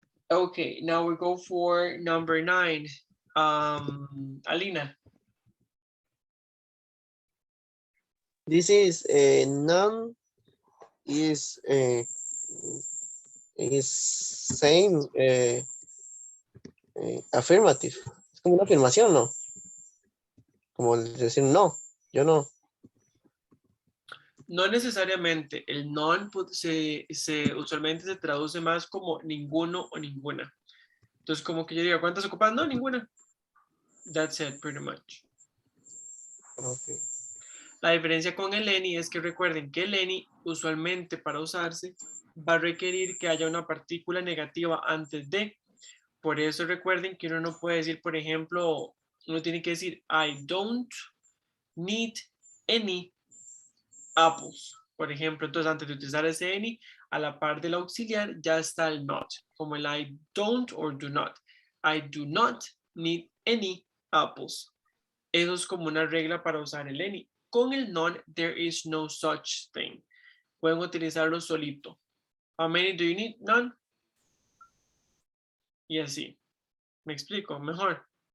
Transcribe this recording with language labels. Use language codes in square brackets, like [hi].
[en] Okay, now we go for number 9. Alina. This is none is same affirmative. [es] Es como una afirmación, ¿no? Como decir no, yo no. No necesariamente, el non usualmente se traduce más como ninguno o ninguna. Entonces, como que yo diga, ¿cuántas ocupas? No, ninguna. [en] That's it, pretty much. Okay. [es] La diferencia con el any es que recuerden que el any usualmente para usarse va a requerir que haya una partícula negativa antes de. Por eso recuerden que uno no puede decir, por ejemplo, uno tiene que decir, [en] I don't need any apples. [es] Por ejemplo, entonces antes de utilizar ese any, a la par del auxiliar ya está el not, como el [en] I don't or do not. I do not need any apples. [es] Eso es como una regla para usar el any. Con el non, [en] there is no such thing. [es] Pueden utilizarlo solito. [en] How many do you need? None. [es] Y así. ¿Me explico? Mejor.